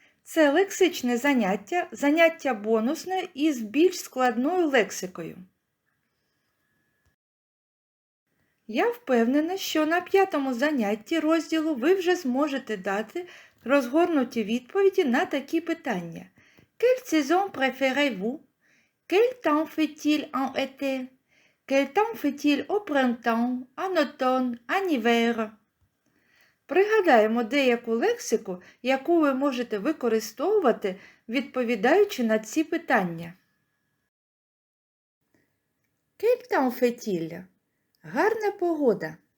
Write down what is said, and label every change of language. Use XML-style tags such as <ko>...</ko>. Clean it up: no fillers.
<uk>Це лексичне заняття бонусне із більш складною лексикою. Я впевнена, що на 5-му занятті розділу ви вже зможете дати розгорнуті відповіді на такі питання.</uk> <fr>Quelle saison préférez-vous? Quel temps fait-il en été? Quel temps fait-il au printemps, en automne, en hiver?</fr> <uk>Пригадаємо деяку лексику, яку ви можете використовувати, відповідаючи на ці питання.</uk> <fr>Quel temps fait-il?</fr> <uk>Гарна погода.</uk>